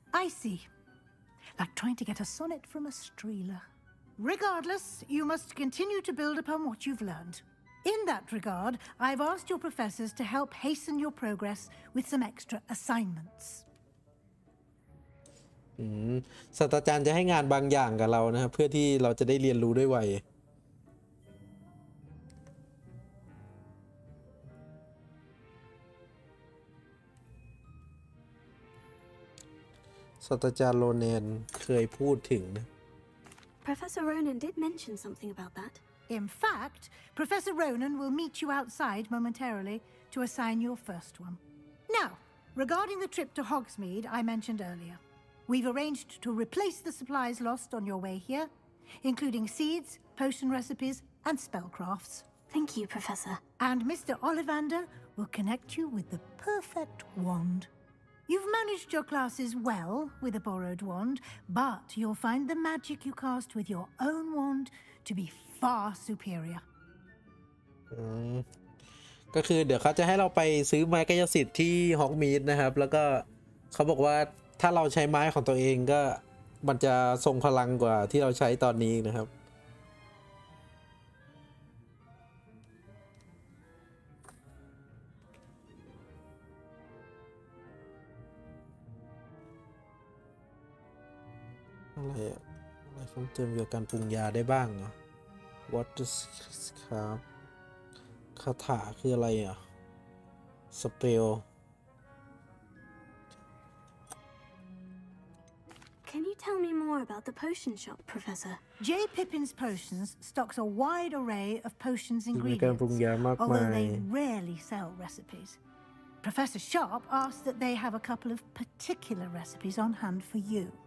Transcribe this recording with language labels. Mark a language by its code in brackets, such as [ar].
[en] I see. Like trying to get a sonnet from a streeler. Regardless, you must continue to build upon what you've learned. In that regard, I've asked your professors to help hasten your progress with some extra assignments. [th] ศาสตราจารย์จะให้งานบางอย่างกับเรานะครับเพื่อที่เราจะได้เรียนรู้ได้ไวศาสตราจารย์โรแนนเคยพูดถึงนะ [en] Professor Ronan did mention something about that. In fact, Professor Ronan will meet you outside momentarily to assign your first one. Now, regarding the trip to Hogsmeade I mentioned earlier, we've arranged to replace the supplies lost on your way here, including seeds, potion recipes, and spellcrafts. Thank you, Professor. And Mr. Ollivander will connect you with the perfect wand. You've managed your classes well with a borrowed wand, but you'll find the magic you cast with your own wand to be far superior. [th] ก็คือเดี๋ยวเขาจะให้เราไปซื้อไม้กายสิทธิ์ที่ฮอกมีดนะครับแล้วก็เขาบอกว่าถ้าเราใช้ไม้ของตัวเองก็มันจะทรงพลังกว่าที่เราใช้ตอนนี้นะครับ อะไรอะอะไรเพิ่มเติมเกี่ยวกับการปรุงยาได้บ้างเนาะ [en] What is [th] ครับคาถาคืออะไรอ่ะ Spell [en] Can you tell me more about the potion shop, Professor? J. Pippin's Potions stocks a wide array of potions [th] มีการปรุง [en] ingredients, [th] ยามาก [en] although [th] มาย [en] they rarely sell recipes. Professor Sharp asked that they have a couple of particular recipes on hand for you.